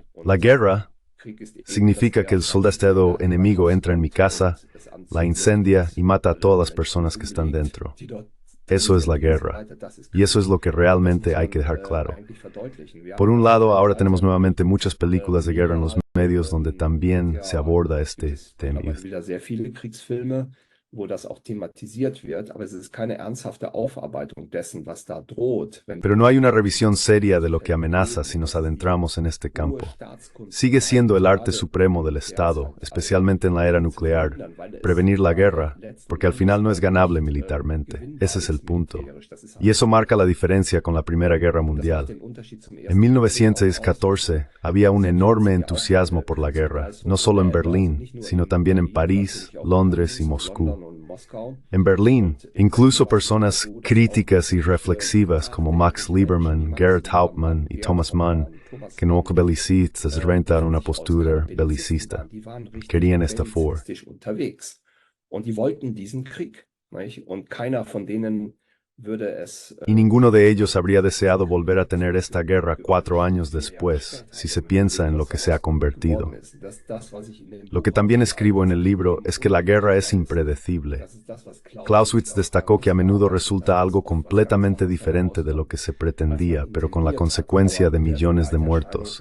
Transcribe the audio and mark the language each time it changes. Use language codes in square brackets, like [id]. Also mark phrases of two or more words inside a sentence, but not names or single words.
[es] La guerra significa que el soldado enemigo entra en mi casa, la incendia y mata a todas las personas que están dentro. Eso es la guerra. Y eso es lo que realmente hay que dejar claro. Por un lado, ahora tenemos nuevamente muchas películas de guerra en los medios donde también se aborda este tema. [de] Wo das auch thematisiert wird, aber es ist keine ernsthafte Aufarbeitung dessen, was da droht. [es] Pero no hay una revisión seria de lo que amenaza si nos adentramos en este campo. Sigue siendo el arte supremo del Estado, especialmente en la era nuclear, prevenir la guerra, porque al final no es ganable militarmente. Ese es el punto. Y eso marca la diferencia con la Primera Guerra Mundial. En 1914 había un enorme entusiasmo por la guerra, no solo en Berlín, sino también en París, Londres y Moscú. En Berlín, incluso personas críticas y reflexivas como Max Liebermann, Gerhard Hauptmann y Thomas Mann, que no belicistas rentaron una postura belicista, querían esta for. [de] Und die wollten diesen Krieg, nicht? Und keiner von denen würde es [es] Y ninguno de ellos habría deseado volver a tener esta guerra 4 años después, si se piensa en lo que se ha convertido. Lo que también escribo en el libro es que la guerra es impredecible. Clausewitz destacó que a menudo resulta algo completamente diferente de lo que se pretendía, pero con la consecuencia de millones de muertos.